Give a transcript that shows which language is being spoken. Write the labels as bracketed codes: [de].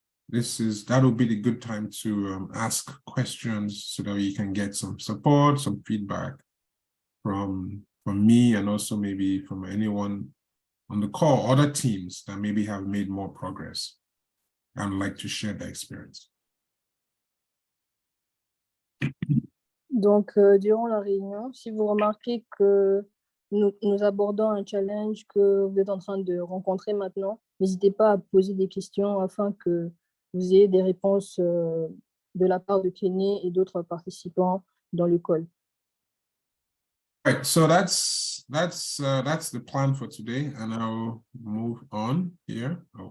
[en] That'll be the good time to ask questions so that you can get some support, some feedback from me, and also maybe from anyone on the call, other teams that maybe have made more progress and would like to share their experience. [fr] Donc, durant la réunion, si vous remarquez que nous abordons un challenge que vous êtes en train de rencontrer maintenant, n'hésitez pas à poser des questions afin que vous ayez des réponses de la part de Kenny et d'autres participants dans le call. [en] Right, so that's the plan for today, and I'll move on here.